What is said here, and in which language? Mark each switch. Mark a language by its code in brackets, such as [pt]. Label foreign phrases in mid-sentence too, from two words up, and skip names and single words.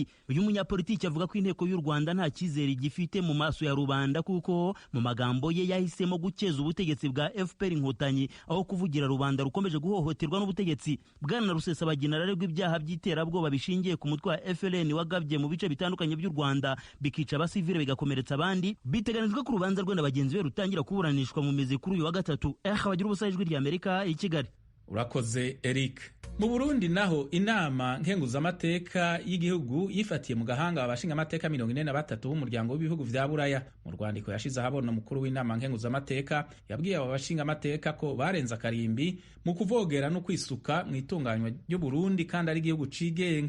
[rw] Uyu munyapolitiki avuga ko inteko y'u Rwanda nta cyizere gifite mu maso ya rubanda, kuko mu magambo ye yahisemo gukeza ubutegetsi bwa FPR Inkotanyi aho kuvugira rubanda rukomeje guhohoterwa n'ubutegetsi. Bwana Rusesabagina ararerwa ibyaha by'iterabwoba bishingiye ku mutwe wa FLN wagabye mu bice bitandukanye by'u Rwanda bikica abasivile bigakomeretsa abandi. Biteganijwe ko urubanza rwe na bagenzi be rutangira kuburanishwa mu mizi kuri uyu wa gatatu. Bagira ubusa ijwi rya Amerika i Kigali. Urakoze Eric. [rn] Mu Burundi naho inama nkenguzamateka y'igihugu yifatiye mu gahanga abashinga amateka 43 b'umuryango w'ibihugu vya Buraya. Mu rwandiko yashize ahabona umukuru w'inama nkenguzamateka yabwiye abo bashinga amateka ko barenza karimbi mu kuvogera no kwisuka mu itunganywa ry'u Burundi kandi ari igihugu cigenga.